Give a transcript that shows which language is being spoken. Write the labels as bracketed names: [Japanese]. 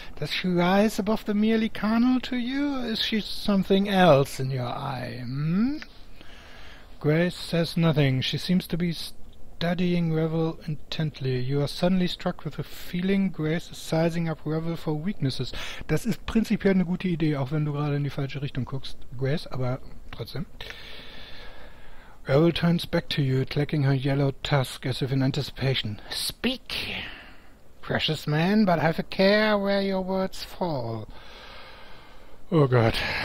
[English] Does she rise above the merely carnal to you, or is she something else in your eye, Grace says nothing. She seems to be studying Ravel intently. You are suddenly struck with a feeling Grace is sizing up Ravel for weaknesses. [German] Das ist prinzipiell eine gute Idee, auch wenn du gerade in die falsche Richtung guckst, Grace, aber trotzdem. [English] Ravel turns back to you, clacking her yellow tusk as if in anticipation. Speak, precious man, but have a care where your words fall. Oh God.